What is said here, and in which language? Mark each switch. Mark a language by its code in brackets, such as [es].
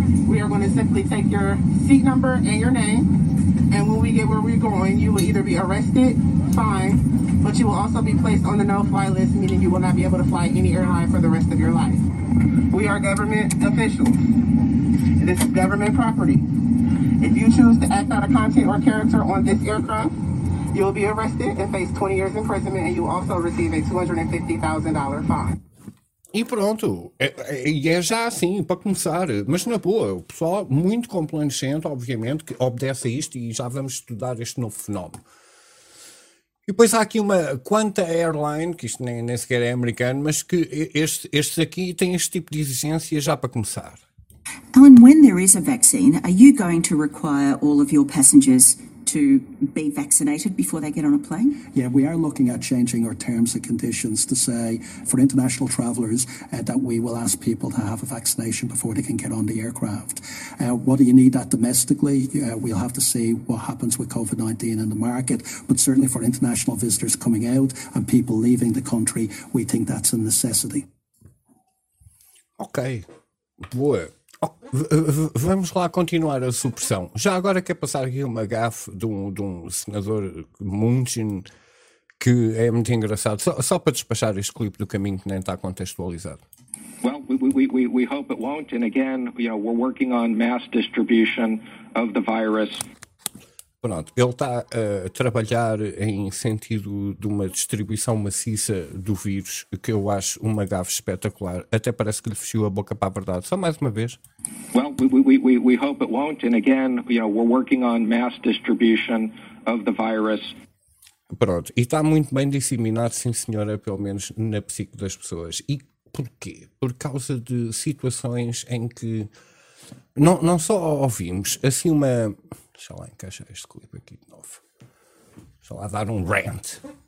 [en] We are going to simply take your seat number and your name, and when we get where we're going, you will either be arrested, fined, but you will also be placed on the no-fly list, meaning you will not be able to fly any airline for the rest of your life. We are government officials. This is government property. If you choose to act out a content or character on this aircraft, you will be arrested and face 20 years imprisonment, and you will also receive a $250,000 fine. [pt] E pronto, é já assim, para começar, mas na boa, o pessoal muito complacente, obviamente, que obedece a isto e já vamos estudar este novo fenómeno. E depois há aqui uma Quanta Airline, que isto nem sequer é americano, mas que estes aqui têm este tipo de exigência já para começar. [en] Alan, when there is a vaccine, are you going to require all of your passengers to be vaccinated before they get on a plane? Yeah, we are looking at changing our terms and conditions to say for international travellers that we will ask people to have a vaccination before they can get on the aircraft. What do you need that domestically? We'll have to see what happens with COVID-19 in the market, but certainly for international visitors coming out and people leaving the country, we think that's a necessity. [pt] Okay. Boa. Vamos lá continuar a supressão. Já agora quer passar aqui uma gafe de um senador Munchin, que é muito engraçado. Só para despachar este clipe do caminho que nem está contextualizado. [en] Well, we hope it won't, and again, you know, we're working on mass distribution of the virus. [pt] Pronto, ele está a trabalhar em sentido de uma distribuição maciça do vírus, que eu acho uma gafe espetacular. Até parece que lhe fechou a boca para a verdade. Só mais uma vez. [en] Well, we hope it won't, and again, you know, we're working on mass distribution of the virus. [pt] Pronto, e está muito bem disseminado, sim senhora, pelo menos na psique das pessoas. E porquê? Por causa de situações em que não só ouvimos, assim uma... Deixa lá encaixar este clipe aqui de novo. Deixa lá dar um rant.